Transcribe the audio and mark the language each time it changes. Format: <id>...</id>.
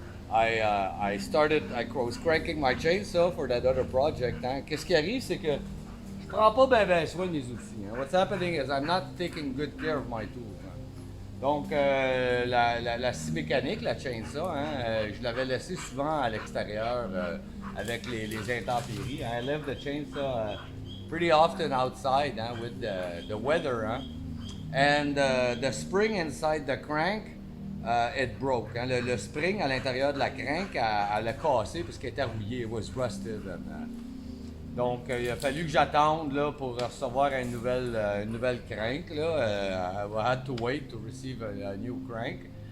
<en>I was cranking my chainsaw for that other project. Hein.</en> <fr>Qu'est-ce qui arrive, c'est que je prends pas bien soin de mes outils.</fr> <en>Hein. What's happening is I'm not taking good care of my tools. Hein.</en> <fr>Donc, la scie mécanique, la chainsaw, hein, je l'avais laissée souvent à l'extérieur avec les intempéries. Hein.</fr> <en>I left the chainsaw pretty often outside hein, with the weather. Hein. And the spring inside the crank, it broke. Hein.</en> <fr>Le spring à l'intérieur de la crank, elle a cassé parce qu'elle était rouillée.</fr> <en>It was rusted.</en> <fr>Donc, il a fallu que j'attende là, pour recevoir une nouvelle crank. Là.</fr> <en>I had to wait to receive a new crank.</en>